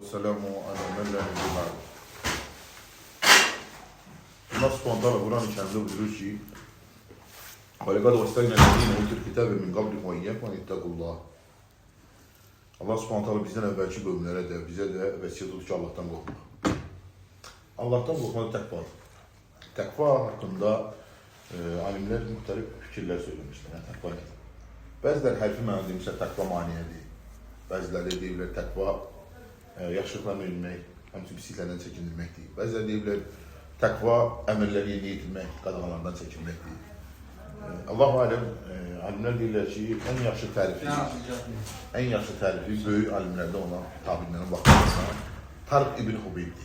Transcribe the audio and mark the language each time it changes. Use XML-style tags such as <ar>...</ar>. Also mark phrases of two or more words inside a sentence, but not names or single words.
<ar>سلام عليه وسلم.</ar> <tr>Allah subhanahu Kur'an-ı Kerim'de buyurur ki:</tr> <ar>"ولقد وصينا أوتوا الكتاب من قبلكم وإياكم أن اتقوا الله." الله سبحانه</ar> <tr>bizden evvelki bölümlere de bize de vesiyet edir ki Allah'tan korkmak. Allah'tan korkmak takvadır. Takva hakkında alimler muhtelif fikirler söylemişler. Yani takva nedir?</tr> <az>Bəziləri hərfi mənada demişlər takva maniyedir. Bəziləri deyirlər takva yaşlıqlarını bilmək, həmçinin pisliklərdən çəkindirməkdir. Bəziləri deyirlər takva əmrləri yerinə yetirmək, qadağalardan çəkinməkdir.</az> <ar>الله أعلم,</ar> <az>alimlər deyirlər ki, ən yaxşı tərifi böyük alimlərdə olan tabirlərin baxımından Tarq ibn Hubeybdir.</az>